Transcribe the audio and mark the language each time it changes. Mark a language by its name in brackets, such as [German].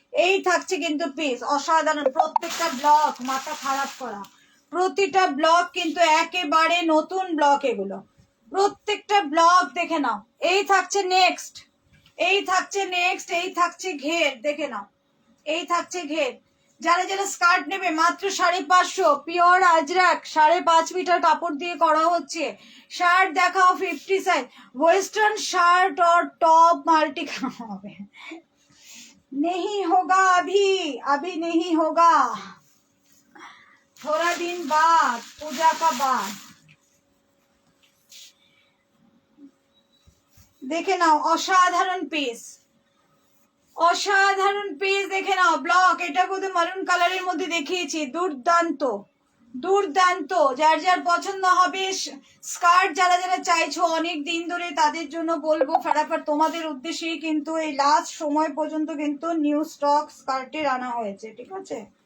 [Bangla] এই থাকছে কিন্তু পিস, অসাধারণ। প্রত্যেকটা ব্লগ মাথা খারাপ করা, প্রতিটা ব্লগ কিন্তু একেবারে নতুন ব্লগ এগুলো, প্রত্যেকটা ব্লগ দেখে নাও। এই থাকছে নেক্সট, এই থাকছে নেক্সট, এই থাকছে ঘের, দেখে নাও, এই থাকছে ঘের। যারা যারা স্কার্ট নেবে মাত্র 550, পিওর আজরাক, 5.5 মিটার কাপড় দিয়ে করা হচ্ছে। শার্ট দেখাও 50 সাইজ, ওয়েস্টার্ন শার্ট [Hindi] और टॉप माल्टी का হবে, नहीं होगा अभी, अभी नहीं होगा, थोड़ा दिन बाद, पूजा का बाद। [Bangla] দেখে নাও অসাধারণ পিস, অসাধারণ পিস, দেখে নাও ব্লক। এটা বোধহয় মারুন কালারের মধ্যে দেখিয়েছি, দুর্দান্ত দুর্দান্ত। যার যার পছন্দ হবে স্কার্ট, যারা যারা চাইছো অনেক দিন ধরে, তাদের জন্য বলবো ফটাফট, তোমাদের উদ্দেশ্যেই কিন্তু এই লাস্ট সময় পর্যন্ত কিন্তু নিউ স্টক স্কার্টের আনা হয়েছে, ঠিক আছে?